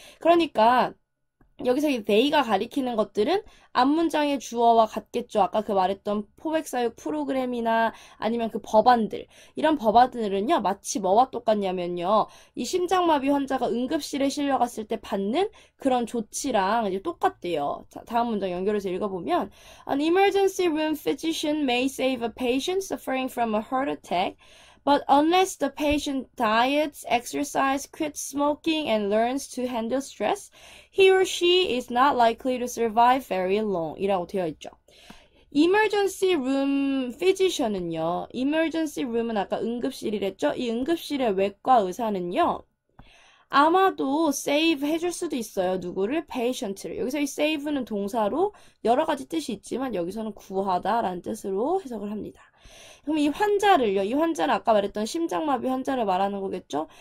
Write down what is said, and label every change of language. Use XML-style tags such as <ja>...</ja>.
<ko>그러니까 여기서 이 they가 가리키는 것들은 앞문장의 주어와 같겠죠. 아까 그 말했던 포백사육 프로그램이나 아니면 그 법안들. 이런 법안들은요. 마치 뭐와 똑같냐면요. 이 심장마비 환자가 응급실에 실려갔을 때 받는 그런 조치랑 이제 똑같대요. 자, 다음 문장 연결해서 읽어보면</ko> <en>An emergency room physician may save a patient suffering from a heart attack. But unless the patient diets, exercise, quits smoking, and learns to handle stress, he or she is not likely to survive very long.</en> <ko>이라고 되어 있죠.</ko> <en>emergency room physician은요.</en> <ko>emergency room은 아까 응급실이랬죠. 이 응급실의 외과 의사는요. 아마도 save 해줄 수도 있어요. 누구를? patient를. 여기서 이 save는 동사로 여러 가지 뜻이 있지만 여기서는 구하다라는 뜻으로 해석을 합니다. 그럼 이 환자를요. 이 환자는 아까 말했던 심장마비 환자를 말하는 거겠죠.</ko>